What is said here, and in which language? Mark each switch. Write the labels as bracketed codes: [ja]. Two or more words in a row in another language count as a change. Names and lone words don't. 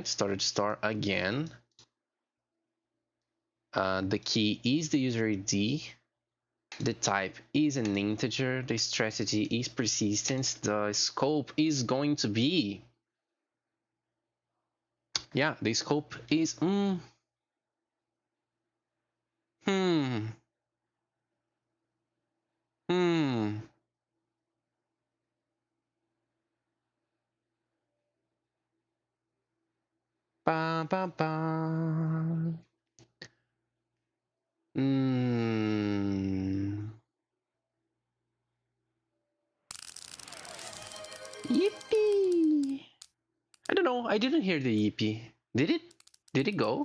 [en] Storage star again. The key is the user ID. The type is an integer. The strategy is persistence. The scope is going to be, yeah, the scope is hmm hmm ba ba ba hmm yippee. I don't know. I didn't hear the yippee. Did it? Did it go?